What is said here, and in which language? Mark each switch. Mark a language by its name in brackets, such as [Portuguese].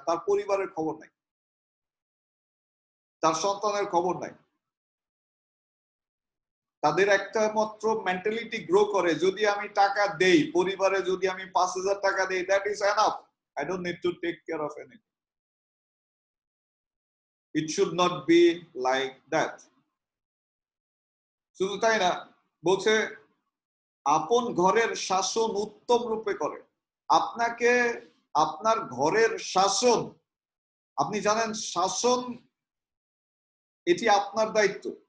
[Bangla] তার পরিবারের খবর নাই, তার সন্তানের খবর নাই। তাদের একটা মাত্র মেন্টালিটি গ্রো করে, যদি আমি টাকা দেই পরিবারে, যদি আমি 5,000 টাকা দেই, [English] That is enough, I don't need to take care of anything. It should not be like that. [Bangla] শুধু তাই না, বলছে আপন ঘরের শাসন উত্তম রূপে করে। আপনাকে আপনার ঘরের শাসন, আপনি জানেন শাসন এটি আপনার দায়িত্ব।